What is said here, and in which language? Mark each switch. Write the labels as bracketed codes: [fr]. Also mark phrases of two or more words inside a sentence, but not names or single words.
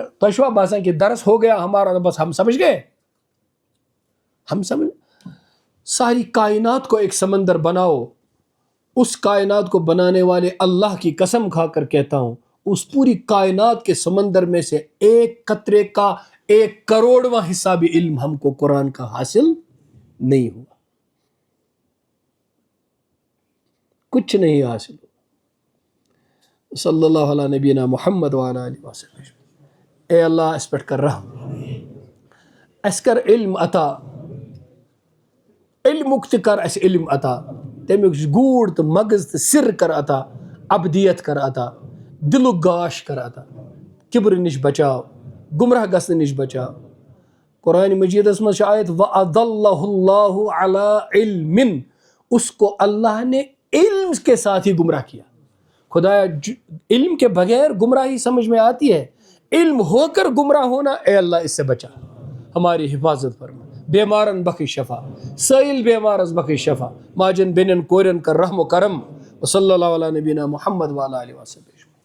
[ur] تشوا باساں کہ درس ہو گیا ہمارا، بس ہم سمجھ گئے. ہم سمجھ ساری کائنات کو ایک سمندر بناؤ، اس کائنات کو بنانے والے اللہ کی قسم کھا کر کہتا ہوں اس پوری کائنات کے سمندر میں سے ایک قطرے کا 1/100واں حصہ بھی علم ہم کو قرآن کا حاصل نہیں ہوا، کچھ نہیں حاصل ہوا. [ar] صلی اللہ علیہ نبینا محمد وعلی آلہ وسلم. [ks] اے اللہ اس پٹ کر رحم، اس کر علم عطا، علمک تہ کر اس علم عطا، تمیک گوڑ تو مغز تو سر کر عطا، ابدیت کر عطا، دلک گاش کر عطا، کبر نش بچاؤ، گمراہ گژھنہ نش بچاؤ. [ur] قرآن مجیدس میں آیت [ar] وَأَضَلَّهُ اللَّهُ عَلَىٰ عِلْمٍ، [ur] اس کو اللہ نے علم کے ساتھ ہی گمراہ کیا. خدایا علم کے بغیر گمراہی سمجھ میں آتی ہے، علم ہو کر گمراہ ہونا، اے اللہ اس سے بچا، ہماری حفاظت فرما. [ks] بیمارن بخش شفا، سائل بیمارز بخش شفا، ماجن بینن کورن کر رحم و کرم. [ar] وصلی اللہ علیہ نبینا محمد وعلی آلہ وسلم.